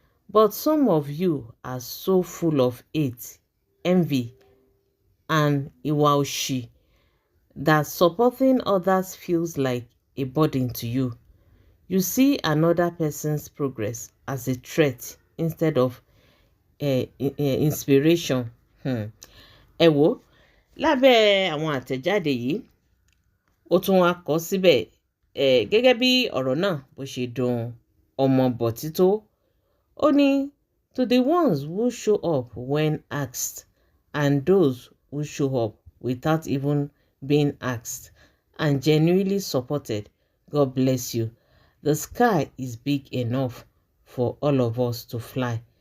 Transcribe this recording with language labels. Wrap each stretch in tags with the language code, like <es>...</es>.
<en>But some of you are so full of hate, envy, and</en> <yo>ìwà òṣì</yo> <en>that supporting others feels like a burden to you. You see another person's progress as a threat instead of inspiration.</en> <yo>Ẹ wò lábẹ́ àwọn àtẹ̀jáde yìí ó tún wá kọ síbẹ̀ gẹ́gẹ́ bí ọ̀rọ̀ náà bó ṣe dùn ọmọ bọ̀tí tó. Ó ní</yo> <en>to the ones who show up when asked and those who show up without even being asked and genuinely supported, God bless you. The sky is big enough for all of us to fly.</en>